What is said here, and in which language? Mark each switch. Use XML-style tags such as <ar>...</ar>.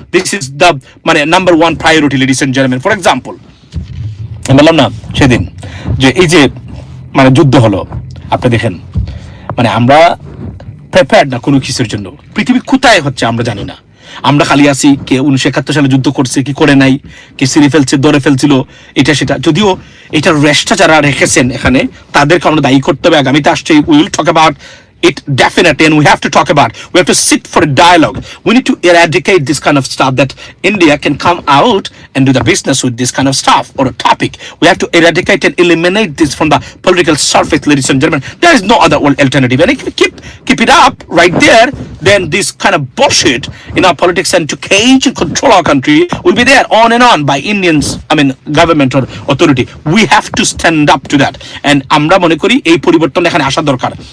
<en>This is the number one priority, ladies and gentleman. For example,</en> <bn>বললাম না সেদিন যে এই যে যুদ্ধ হলো, আপনি দেখেন, আমরা প্রিপেয়ার্ড না কোনো কিছুর জন্য। পৃথিবী কোথায় হচ্ছে আমরা জানি না, আমরা খালি আছি কে 1971 সালে যুদ্ধ করছে কি করে নাই, কে সিঁড়ি ফেলছে, ধরে ফেলছিল, এটা সেটা। যদিও এটার রেস্টটা যারা রেখেছেন এখানে, তাদেরকে আমরা দায়ী করতে হবে। আগামীতে আসছে,</bn> <en>We will talk about it definitely, and we have to talk about, we have to sit for a dialogue. We need to eradicate this kind of stuff, that India can come out and do the business with this kind of stuff or a topic. We have to eradicate and eliminate this from the political surface, ladies and gentlemen. There is no other alternative, and if we keep it up right there, then this kind of bullshit in our politics and to cage and control our country will be there on and on by Indians, government or authority. We have to stand up to that, and</en> <bn>আমরা মনে করি এই পরিবর্তন এখানে আসা দরকার।</bn>